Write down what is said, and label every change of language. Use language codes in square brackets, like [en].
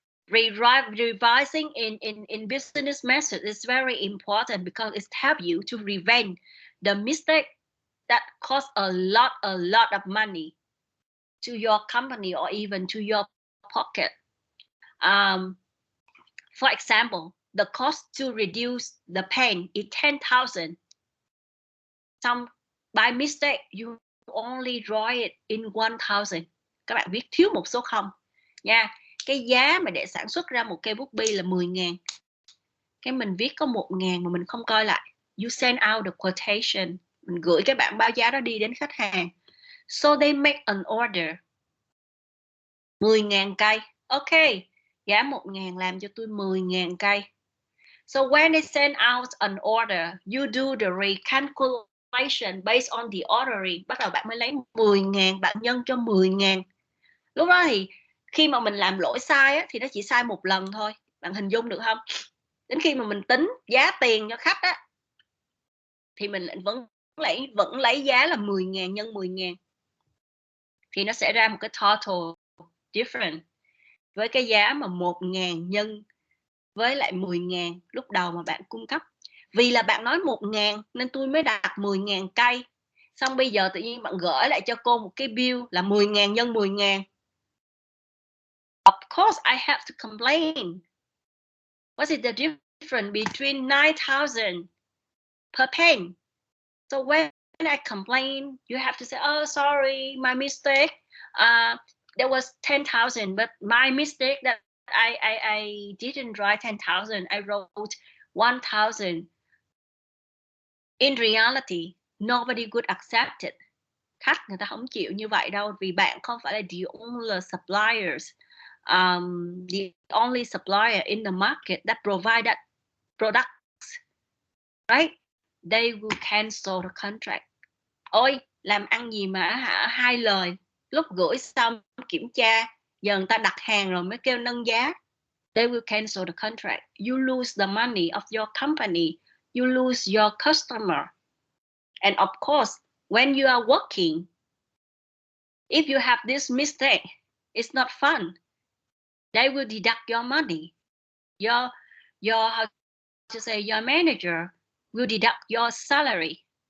[en] Revising in business method is very important because it helps you to prevent the mistake that cost a lot of money to your company or even to your pocket. For example, the cost to reduce the pain is 10,000. Some by mistake you only draw it in 1,000. [vi] Các bạn viết thiếu một số không nha. Cái giá mà để sản xuất ra một cây bút bi là 10.000. Cái mình viết có 1.000 mà mình không coi lại. [en] You send out the quotation. [vi] Mình gửi cái bảng báo giá đó đi đến khách hàng. [en] So they make an order. [vi] 10.000 cây. Ok, giá 1.000 làm cho tôi 10.000 cây. [en] So when they send out an order, you do the recalculation based on the ordering. [vi] Bắt đầu bạn mới lấy 10.000, bạn nhân cho 10.000. Lúc đó thì khi mà mình làm lỗi sai á, thì nó chỉ sai một lần thôi. Bạn hình dung được không? Đến khi mà mình tính giá tiền cho khách á, thì mình vẫn lấy giá là 10.000 nhân 10.000. Thì nó sẽ ra một cái [en] total different [vi] với cái giá mà 1.000 nhân với lại 10.000 lúc đầu mà bạn cung cấp. Vì là bạn nói 1.000 nên tôi mới đặt 10.000 cây. Xong bây giờ tự nhiên bạn gửi lại cho cô một cái bill là 10.000 nhân 10.000. [en] Of course I have to complain. What is the difference between 9,000 per pen? So when I complain, you have to say, oh, sorry, my mistake. There was 10,000, but my mistake that I didn't write 10,000. I wrote 1,000. In reality, nobody would accept it. [vi] Khách người ta không chịu như vậy đâu, vì bạn không phải là [en] the only suppliers. The only supplier in the market that provide that products, right? They will cancel the contract. [vi] Ôi, làm ăn gì mà hai lời, lúc gửi xong kiểm tra, giờ người ta đặt hàng rồi mới kêu nâng giá. [en] They will cancel the contract. You lose the money of your company. You lose your customer. And of course, when you are working, if you have this mistake, it's not fun. They will deduct your money. Your how to say, your manager will deduct your salary.